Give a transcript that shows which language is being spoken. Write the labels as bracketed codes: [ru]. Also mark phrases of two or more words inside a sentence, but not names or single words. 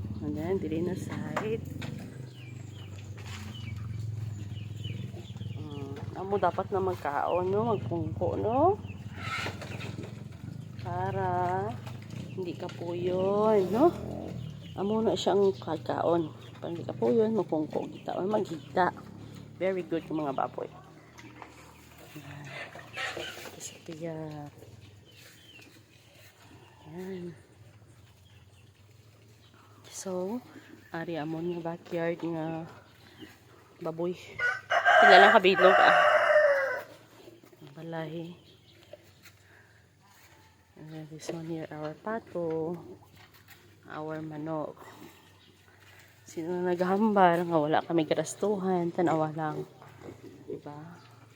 [hil] Ayan, dili na side. Amo dapat na magkaon, no? Magpungko, no? Para hindi ka puyon, no? Amo na siyang kakaon. Para hindi ka puyon, magpungko kita. O maghita. [en] Very good [hil] yung mga baboy. Sophia. Ayan. So, ari amon nga backyard nga baboy. Sila lang kabilog balay. [en] This one here, our pato, our manok. [hil] Sino na naghambar nga wala kami garastuhan, tanawa lang. Diba?